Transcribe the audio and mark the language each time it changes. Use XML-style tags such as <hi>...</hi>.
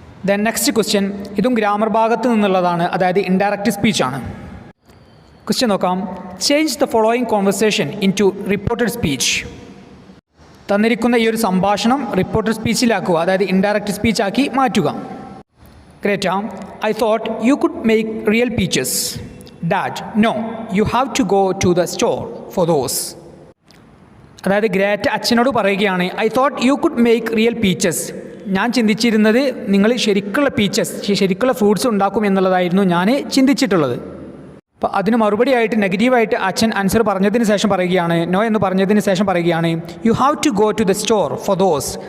<ml>Then next question, ഇതും grammar ഭാഗത്ത് നിന്നുള്ളതാണ്, അതായത് ഇൻഡയറക്റ്റ് സ്പീച്ചാണ്. ക്വസ്റ്റ്യൻ നോക്കാം.</ml> <en>Change the following conversation into reported speech.</en> <ml>തന്നിരിക്കുന്ന ഈ ഒരു സംഭാഷണം റിപ്പോർട്ടഡ് സ്പീച്ചിലാക്കുക, അതായത് ഇൻഡയറക്റ്റ് സ്പീച്ചാക്കി മാറ്റുക.</ml> <en>Greta, I thought you could make real peaches. Dad, no, you have to go to the store for those.</en> <ml>അതായത് Greta അച്ഛനോട് പറയുകയാണ്,</ml> <en>I thought you could make real peaches.</en> <ml>ഞാൻ ചിന്തിച്ചിരുന്നത് നിങ്ങൾ ശരിക്കുള്ള ഫ്രൂട്ട്സ് ഉണ്ടാക്കും എന്നുള്ളതായിരുന്നു ഞാൻ ചിന്തിച്ചിട്ടുള്ളത്. അപ്പോൾ അതിന് മറുപടിയായിട്ട് നെഗറ്റീവായിട്ട് അച്ഛൻ ആൻസർ പറഞ്ഞതിന് ശേഷം പറയുകയാണ്, നോ എന്ന് പറഞ്ഞതിന് ശേഷം പറയുകയാണ്,</ml> <en>You have to go to the store for those.</en>